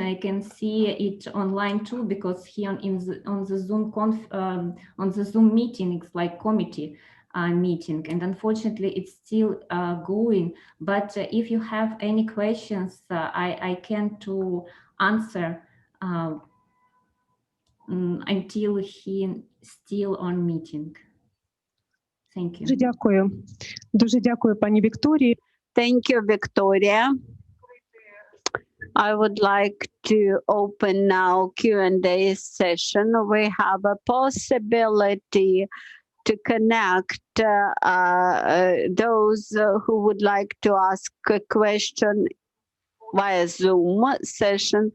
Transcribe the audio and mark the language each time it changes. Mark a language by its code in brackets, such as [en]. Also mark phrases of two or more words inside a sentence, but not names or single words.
[en] I can see it online too, because he on the Zoom meeting, it's like committee meeting, and unfortunately it's still going. But if you have any questions, I can to answer until he still on meeting. Thank you. [uk] Дуже дякую, пані Вікторії. [en] Thank you, Victoria. I would like to open now Q&A session. We have a possibility to connect those who would like to ask a question via Zoom session.